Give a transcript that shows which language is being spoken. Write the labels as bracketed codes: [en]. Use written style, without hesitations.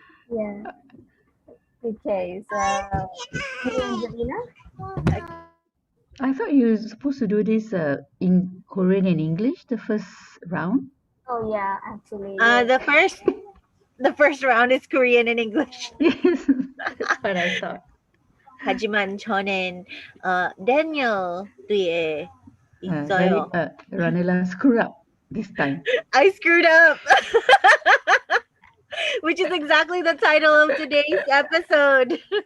[en] Yeah. Okay, so Angelina? I thought you were supposed to do this in Korean and English, the first round. Oh yeah, actually. Yes. The first round is Korean and English. Yes, that's what I thought. [ko] 하지만 저는 Daniel 뒤에 있어요. [en] Ranela screwed up this time. I screwed up. Which is exactly the title of today's episode.